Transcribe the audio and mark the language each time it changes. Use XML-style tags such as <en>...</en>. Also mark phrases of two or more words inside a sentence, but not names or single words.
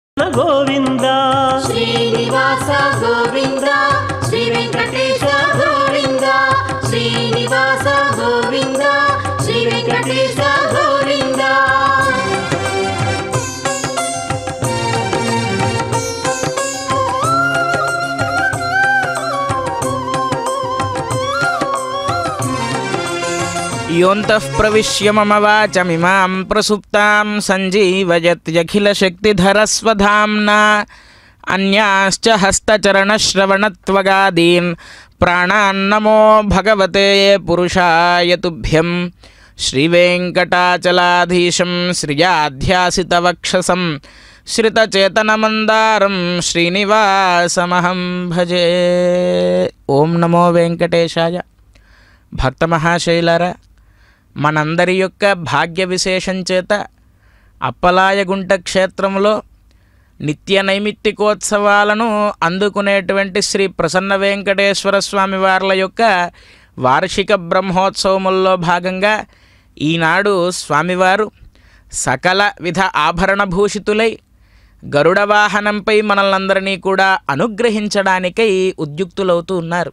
<te>గోవింద శ్రీనివాస గోవింద శ్రీ వెంకటేశ గోవింద శ్రీనివాస గోవింద శ్రీ వెంకటేశ గోవింద</te> <sa>योऽन्तः प्रविश्य मम वाचमिमां प्रसुप्तां सञ्जीवयत्यखिलशक्तिधरस्वधाम्ना अन्याश्च हस्तचरणश्रवणत्वगादीन् प्राणान्नमो भगवते पुरुषाय तुभ्यं श्रीवेङ्कटाचलाधीशं श्रियाध्यासितवक्षसं श्रितचेतनमन्दारं श्रीनिवासमहं भजे। ओं नमो वेङ्कटेशाय।</sa> <te>భక్తమహాశైలారా, మనందరి యొక్క భాగ్య విశేషం చేత అప్పలాయగుంట క్షేత్రంలో నిత్య నైమిత్తికోత్సవాలను అందుకునేటువంటి శ్రీ ప్రసన్న వెంకటేశ్వర స్వామి వార్ల యొక్క వార్షిక బ్రహ్మోత్సవముల్లో భాగంగా ఈనాడు స్వామివారు సకల విధ ఆభరణభూషితులై గరుడ వాహనంపై మనల్నందరినీ కూడా అనుగ్రహించడానికై ఉద్యుక్తులవుతూ ఉన్నారు.</te>